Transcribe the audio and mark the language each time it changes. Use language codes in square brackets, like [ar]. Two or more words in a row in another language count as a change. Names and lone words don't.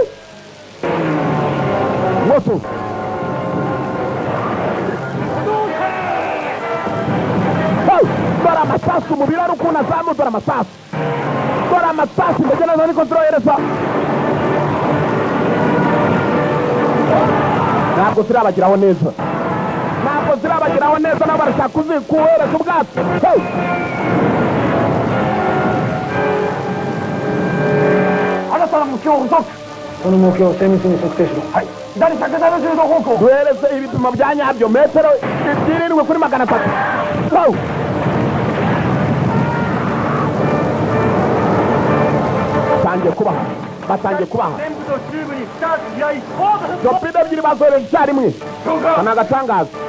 [rw] moto dore amasasu umubiri ari ukuntu azamu dore amasasu indege nazo niko zirohereza ntabwo zirabagiraho neza nabo barashaka kuhereza ubwato [ja] 新たな目標を嘘その目標を精密に測定しろはい左170度方向 [rw] duhereze ibipimo bya nyabyo metero 7 kuri 300 batangiye kubaha torpedo ebyiri bazohereje icyarimwe ni agatangaza